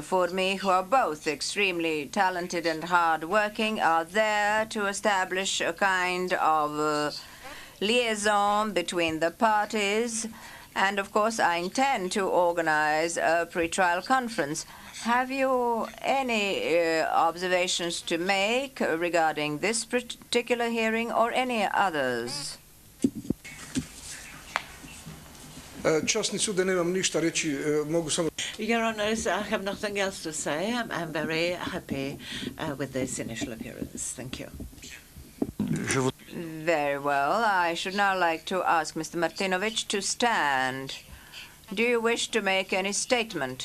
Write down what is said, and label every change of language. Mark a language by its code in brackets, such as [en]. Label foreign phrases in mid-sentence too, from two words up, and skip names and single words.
[en] Formi, who are both extremely talented and hard-working, are there to establish a kind of liaison between the parties. And of course, I intend to organize a pretrial conference. Have you any observations to make regarding this particular hearing or any others? [sr] Časni sude, nemam ništa reći, mogu samo... [en] Your Honors, I have nothing else to say. I'm very happy with this initial appearance. Thank you. Very well. I should now like to ask Mr. Martinović to stand Do you wish to make any statement?